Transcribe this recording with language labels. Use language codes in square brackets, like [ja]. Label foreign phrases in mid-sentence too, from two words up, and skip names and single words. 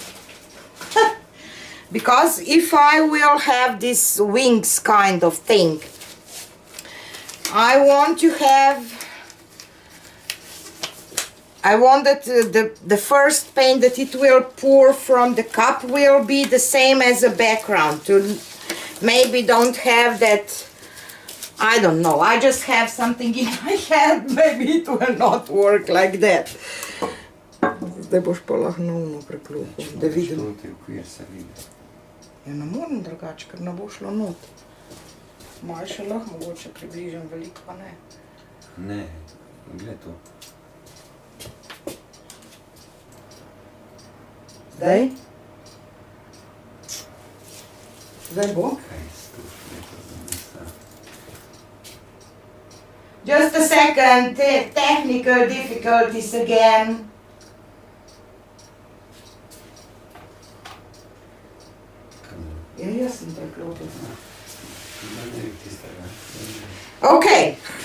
[en] Because if I will have this wings kind of thing, I want that the first paint that it will pour from the cup will be the same as a background, to maybe don't have that, I don't know, I just have something in my head, maybe it will not work like that. [sl] Zdaj boš pa lahno preklopil, da vidim. Ja, ne moram drugače, ker ne bo šlo not. Malo še lahko mogoče približam, veliko pa ne. Ne, gled to. Zdaj? Zdaj bo? [en] Just a second, technical difficulties again. Okay.